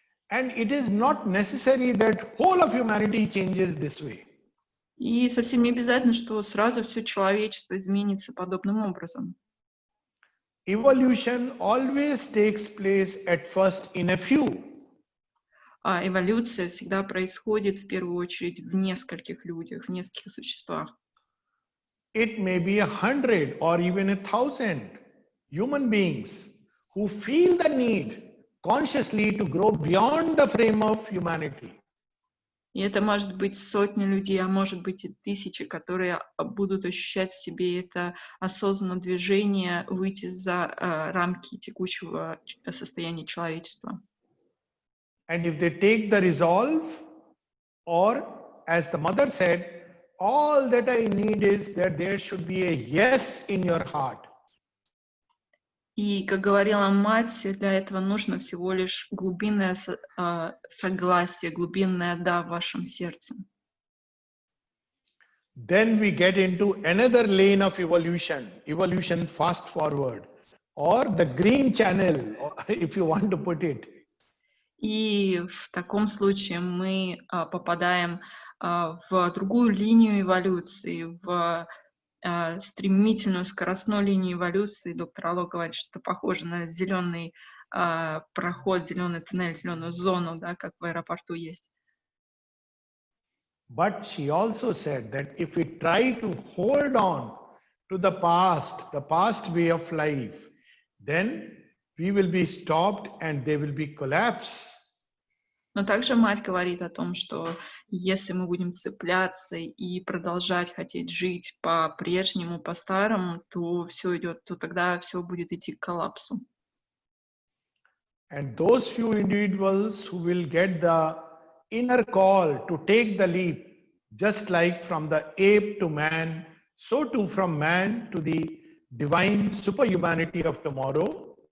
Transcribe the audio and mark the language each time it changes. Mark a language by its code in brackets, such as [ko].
[en] And it is not necessary that whole of humanity changes this way. [ru] И совсем не обязательно, что сразу все человечество изменится подобным образом. [en] Evolution always takes place at first in a few. [ru] А эволюция всегда происходит в первую очередь в нескольких людях, в нескольких существах. [en] it may be 100 or even 1,000 human beings who feel the need consciously to grow beyond the frame of humanity. [ru] И это может быть сотни людей, а может быть и тысячи, которые будут ощущать в себе это осознанное движение, выйти за рамки текущего состояния человечества. [en] And if they take the resolve, or as the mother said, all that I need is that there should be a yes in your heart. [ru] И, как говорила мать, для этого нужно всего лишь глубинное согласие, глубинное «да» в вашем сердце. [en] Then we get into another lane of evolution, evolution fast forward, or the green channel, if you want to put it. [ru] И в таком случае мы попадаем в другую линию эволюции, в стремительную скоростную линию эволюции. Доктор Ало говорит, что это похоже на зеленый проход, зеленый туннель, зеленую зону, да, как в аэропорту есть. [en] But she also said that if we try to hold on to the past way of life, then we will be stopped and there will be collapse. [ru] Но также мать говорит о том, что если мы будем цепляться и продолжать хотеть жить по-прежнему, по-старому, то все идет, то тогда все будет идти к коллапсу. [en] And those few individuals who will get the inner call to take the leap, just like from the ape to man, so too from man to the divine superhumanity of tomorrow.